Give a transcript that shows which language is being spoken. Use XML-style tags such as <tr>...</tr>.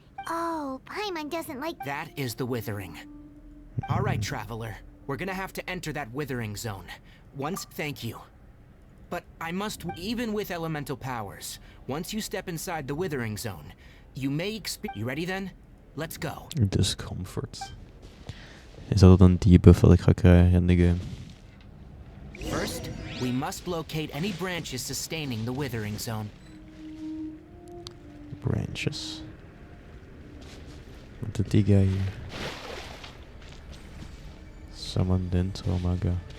<en>Oh, Paimon doesn't like... That is the withering. All right, traveler. We're gonna have to enter that withering zone. Once, thank you. But I must, even with elemental powers, once you step inside the withering zone, you may experience... You ready then? Let's go. Discomfort.</en> <nl>Is dat een debuff wat ik ga krijgen in de game?</nl> <en>First, we must locate any branches sustaining the withering zone.</en> <nl>Branches. Met de Tiga hier.</nl> <en>Summon Dentromaga.</en>